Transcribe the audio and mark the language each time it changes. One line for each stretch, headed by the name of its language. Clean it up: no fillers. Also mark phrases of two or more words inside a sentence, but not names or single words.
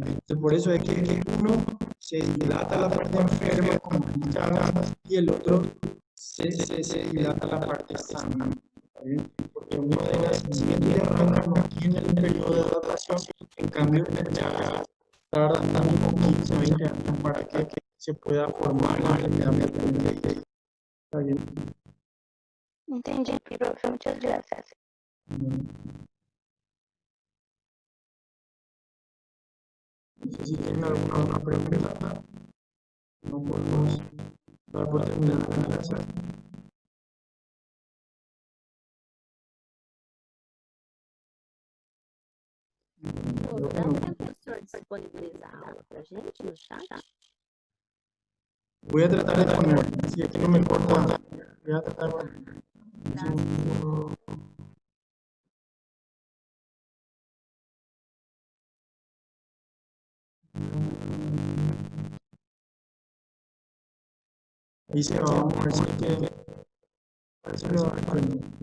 Spanish: Entonces, por eso es que uno se dilata la parte enferma como Chagas y el otro se dilata la parte sana. ¿Está bien? Porque uno de nacimiento y arranca no tiene el periodo de adaptación, en cambio el Chagas tarda como 15 o 20 años para que se pueda formar la enfermedad permanente. ¿Está bien?
Portuguese: Entendi, prof.
Spanish: Muchas gracias. No sé si tienen alguna otra pregunta. No podemos dar por terminada la clase.
Portuguese: Dá para o professor disponibilizar a aula para a gente no chat?
Spanish: Voy a tratar de poner, si aquí no me corta, voy a tratar de poner. Un segundo. Ahí se va, vamos a ver si es que parece que va a responder.